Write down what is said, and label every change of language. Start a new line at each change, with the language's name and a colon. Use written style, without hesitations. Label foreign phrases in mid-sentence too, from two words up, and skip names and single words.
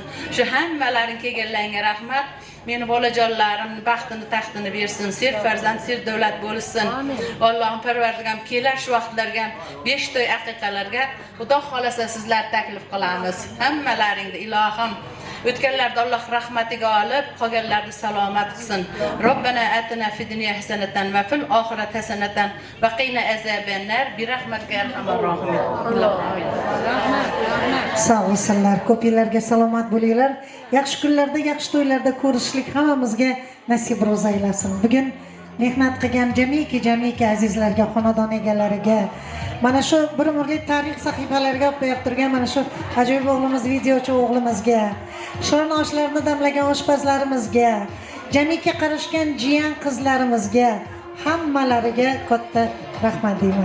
Uzbek: Shu hammalaring kelganlarga rahmat. Meni bolajonlarimning baxtini, taxtini bersin. Ser farzand, ser davlat bo'lsin. Allohim Parvardigam kelar shu vaqtlarga 5 to'y aqiqalarga Xudo xolasa sizlar taklif qilamiz. Hammalaringni ilohim o'tganlarda Alloh rahmatiga olib, qolganlarni salomat qilsin.
Arabic: ربنا آتنا في الدنيا حسنة وفي الآخرة حسنة وقنا عذاب النار برحمتك أرحم الراحمين.
Uzbek: Sog' bo'lsinlar, ko'pinglarga salomat bo'linglar. Yaxshi kunlarda, yaxshi to'ylarda ko'rishlik hammamizga nasib ro'z aylasin. Bugun mehnat qilgan jamiki azizlarga, xonadon egalariga, mana shu bir umrlik tarix sahifalariga olib qo'yib turgan mana shu ajoyib o'g'limiz, videochi o'g'limizga, shirin oshlarni damlagan oshpazlarimizga, jamiki qarashgan jiyan qizlarimizga, hammalariga katta rahmat deyman.